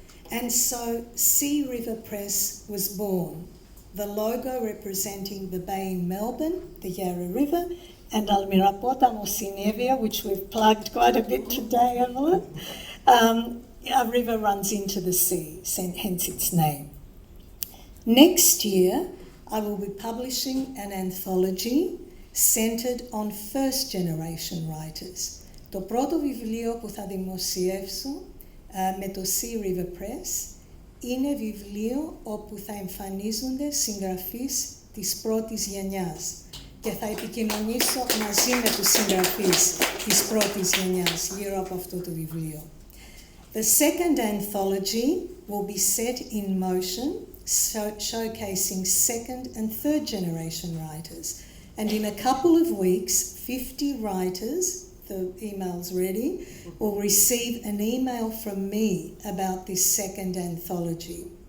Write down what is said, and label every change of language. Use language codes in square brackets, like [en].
[en] And so Sea River Press was born, the logo representing the bay in Melbourne, the Yarra River, and Almirapotamo Sinevia, which we've plugged quite a bit today, Evelyn. A river runs into the sea, hence its name. Next year, I will be publishing an anthology centered on first-generation writers. [el] Το πρώτο βιβλίο που θα δημοσιεύσω με το Sea River Press είναι βιβλίο όπου θα εμφανίζονται συγγραφείς της πρώτης γενιάς και θα επικοινωνήσω μαζί με τους συγγραφείς της πρώτης γενιάς γύρω από αυτό το βιβλίο. [en] The second anthology will be set in motion, showcasing second and third generation writers. And in a couple of weeks, 50 writers, the email's ready, will receive an email from me about this second anthology.